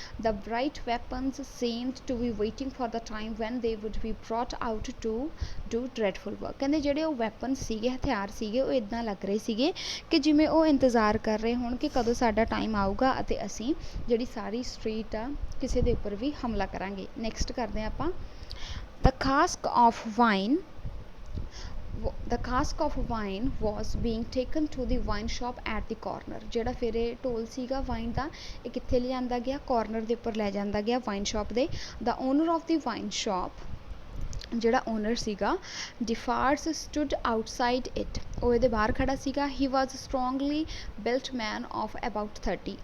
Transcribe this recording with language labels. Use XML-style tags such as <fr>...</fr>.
<en>The bright weapons seemed to be waiting for the time when they would be brought out to do dreadful work.</en> <pa>ਕਹਿੰਦੇ ਜਿਹੜੇ ਉਹ weapons ਸੀਗੇ, ਹਥਿਆਰ ਸੀਗੇ, ਉਹ ਇੱਦਾਂ ਲੱਗ ਰਹੇ ਸੀਗੇ ਕਿ ਜਿਵੇਂ ਉਹ ਇੰਤਜ਼ਾਰ ਕਰ ਰਹੇ ਹੋਣ ਕਿ ਕਦੋਂ ਸਾਡਾ ਟਾਈਮ ਆਊਗਾ ਅਤੇ ਅਸੀਂ ਜਿਹੜੀ ਸਾਰੀ ਸਟਰੀਟ ਆ ਕਿਸੇ ਦੇ ਉੱਪਰ ਵੀ ਹਮਲਾ ਕਰਾਂਗੇ। ਨੈਕਸਟ ਕਰਦੇ ਹਾਂ ਆਪਾਂ</pa> <en>The cask of wine. The cask of wine was being taken to the wine shop at the corner।</en> <pa>ਜਿਹੜਾ ਫਿਰ ਇਹ ਢੋਲ ਸੀਗਾ ਵਾਈਨ ਦਾ, ਇਹ ਕਿੱਥੇ ਲਿਜਾਂਦਾ ਗਿਆ? ਕਾਰਨਰ ਦੇ ਉੱਪਰ ਲੈ ਜਾਂਦਾ ਗਿਆ ਵਾਈਨ ਸ਼ਾਪ ਦੇ।</pa> <en>The owner of the wine shop,</en> <pa>ਜਿਹੜਾ ਓਨਰ ਸੀਗਾ, ਡਿਫਾਰਸ</pa> <en>Stood outside it.</en> <pa>ਉਹ ਇਹਦੇ ਬਾਹਰ ਖੜਾ ਸੀਗਾ।</pa> <en>He was strongly built man of about 30।</en>